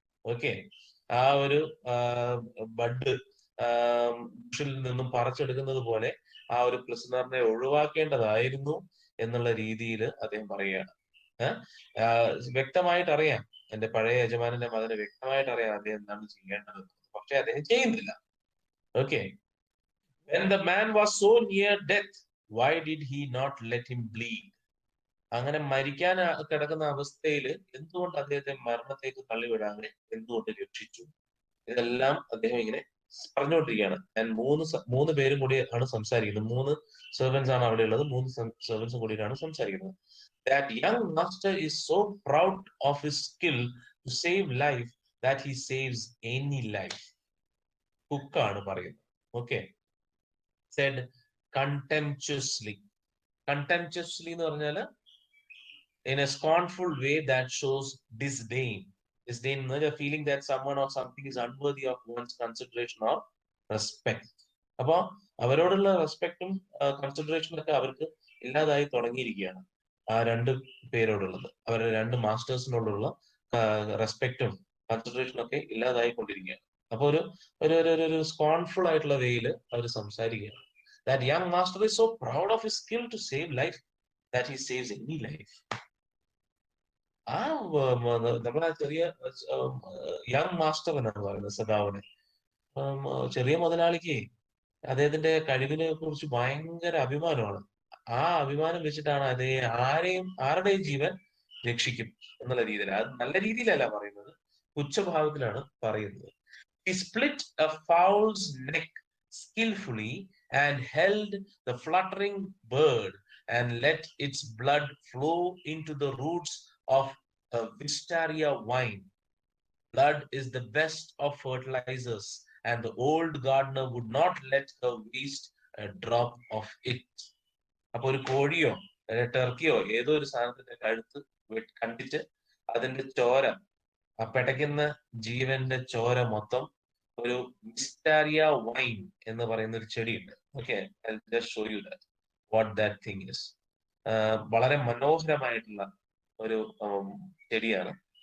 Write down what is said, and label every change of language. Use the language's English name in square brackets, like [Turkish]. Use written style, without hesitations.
[Malayalam] Okay, ആ ഒരു bud ബുഷിൽ നിന്നും പറിച്ചെടുക്കുന്നത് പോലെ ആ ഒരു പ്രിസണറിനെ ഒഴിവാക്കേണ്ടതായിരുന്നു എന്നുള്ള രീതിയിൽ അദ്ദേഹം പറയുകയാണ്. വ്യക്തമായിട്ട് അറിയാം, എന്റെ പഴയ യജമാനന്റെ മകന് വ്യക്തമായിട്ട് അറിയാം അദ്ദേഹം എന്താണ് ചെയ്യേണ്ടത്, പക്ഷെ അദ്ദേഹം ചെയ്യുന്നില്ല. [English] Okay, when the man was so near death, why did he not let him bleed? [Malayalam] അങ്ങനെ മരിക്കാൻ കിടക്കുന്ന അവസ്ഥയിൽ എന്തുകൊണ്ട് അദ്ദേഹത്തെ മരണത്തേക്ക് തള്ളിവിടാതെ എന്തുകൊണ്ട് രക്ഷിച്ചു? ഇതെല്ലാം അദ്ദേഹം ഇങ്ങനെ പറഞ്ഞുകൊണ്ടിരിക്കുകയാണ്. ഞാൻ മൂന്ന് പേരും കൂടി ആണ് സംസാരിക്കുന്നത്. 3 സെർവൻസ് ആണ് അവിടെ ഉള്ളത്. 3 സെർവൻസും കൂടിയിട്ടാണ് സംസാരിക്കുന്നത്. [English] That young master is so proud of his skill to save life that he saves any life. [Malayalam] കുക്കാണ് പറയുന്നത്. [English] Okay. Said contemptuously. Contemptuously [Malayalam] എന്ന് പറഞ്ഞാൽ [English] in a scornful way that shows disdain. Disdain [Malayalam] എന്ന് പറഞ്ഞാൽ [English] feeling that someone or something is unworthy of one's consideration or respect. [Malayalam] അപ്പൊ അവരോടുള്ള റെസ്പെക്റ്റും കൺസിഡറേഷനും ഒക്കെ അവർക്ക് ഇല്ലാതായി തുടങ്ങിയിരിക്കുകയാണ്. ആ 2 പേരോടുള്ളത്, അവരുടെ 2 മാസ്റ്റേഴ്സിനോടുള്ള റെസ്പെക്റ്റും കൺസിഡറേഷനും ഒക്കെ ഇല്ലാതായിക്കൊണ്ടിരിക്കുകയാണ്. അപ്പൊ ഒരു സ്കോൺഫുൾ ആയിട്ടുള്ള വേയിൽ അവർ സംസാരിക്കുകയാണ്. [English] That young master is so proud of his skill to save life that he saves any life. [Malayalam] ആ നമ്മളെ ചെറിയ യങ് മാസ്റ്റർ എന്നാണ് പറയുന്നത് സദാവിനെ. ചെറിയ മുതലാളിക്ക് അദ്ദേഹത്തിന്റെ കഴിവിനെ കുറിച്ച് ഭയങ്കര അഭിമാനമാണ്. ആ അഭിമാനം വെച്ചിട്ടാണ് ആരുടെയും ജീവൻ രക്ഷിക്കും എന്നുള്ള രീതിയിൽ. അത് നല്ല രീതിയിലല്ല പറയുന്നത്, പുച്ഛഭാവത്തിലാണ് പറയുന്നത്. [English] He split a fowl's neck skillfully and held the fluttering bird and let its blood flow into the roots of a wisteria vine. Blood is the best of fertilizers, and the old gardener would not let her waste a drop of it. [Malayalam] അപ്പൊ ഒരു കോഴിയോ ടർക്കിയോ ഏതോ ഒരു സാധനത്തിന്റെ കഴുത്ത് കണ്ടിട്ട് അതിന്റെ ചോര, ആ പെടയ്ക്കുന്ന ജീവന്റെ ചോര മൊത്തം ഒരു വിസ്റ്റാരിയ വൈൻ എന്ന് പറയുന്ന ഒരു ചെടിയുണ്ട്. [English] Okay, show you that what that thing is. [Malayalam] വളരെ മനോഹരമായിട്ടുള്ള ഒരു ചെടിയാണ്.